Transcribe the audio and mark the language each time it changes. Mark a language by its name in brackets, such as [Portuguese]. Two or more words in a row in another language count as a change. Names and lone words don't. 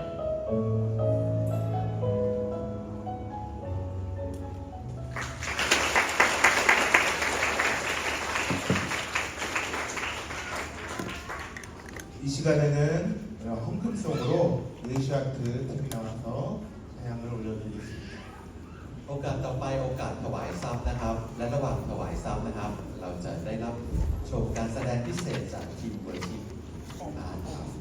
[Korean] 이 시간에는 헌금송으로 예시아트 팀이 나와서 찬양을 올려드리겠습니다. [Thai] โอกาสต่อไปโอกาสถวายทรัพย์นะครับและระหว่างถวายทรัพย์นะครับ เราจะได้รับชมการแสดงพิเศษจากทีมเวอร์ชิปนะครับ